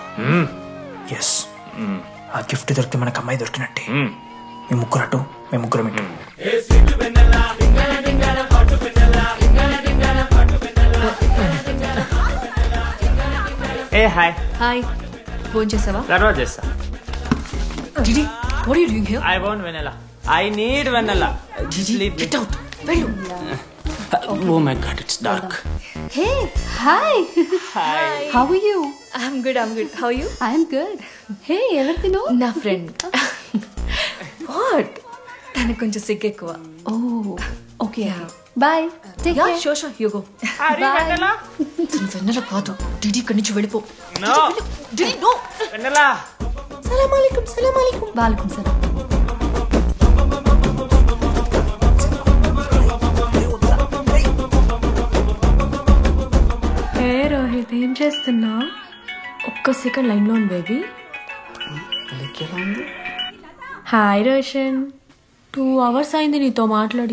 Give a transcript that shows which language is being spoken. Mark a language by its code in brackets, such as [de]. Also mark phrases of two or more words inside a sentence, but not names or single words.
[te] ఎస్, ఆ గిఫ్ట్ దొరికితే మనకు అమ్మాయి దొరికినట్టే. మీ ముగ్గురు అటు, మేము ముగ్గురు ఇటు. [en] Hey hi. [te] హాయ్, ఫోన్ చేసావా? తర్వాత చేస్తా. డిడి, [en] what are you doing here? I want vanilla. I need vanilla. Gigi, get out. వెళ్ళు. Oh my god, it's dark. Hey, hi. Hi. How are you? I'm good. How are you? I'm good. [te] Hey, ఎవరిదినో? నా ఫ్రెండ్. What? తనకు కొంచెం సిగ్గు ఎక్కువ. [en] Oh, okay. Bye. Take care. Yeah, sure. You go. Bye. Vanilla? [te] తను వెన్నెల కాదు. డిడి ఇక్కడి నుంచి వెళ్ళిపో. [en] No. డిడి, no. Vanilla. [ar] سلام عليكم. وعليكم السلام. [te] ఏ రోహిత్, ఏం చేస్తున్నా? ఒక్క సెకండ్ లైన్లో ఉంది బేబీ. హాయ్ రోషన్, 2 hours అయింది నీతో మాట్లాడి.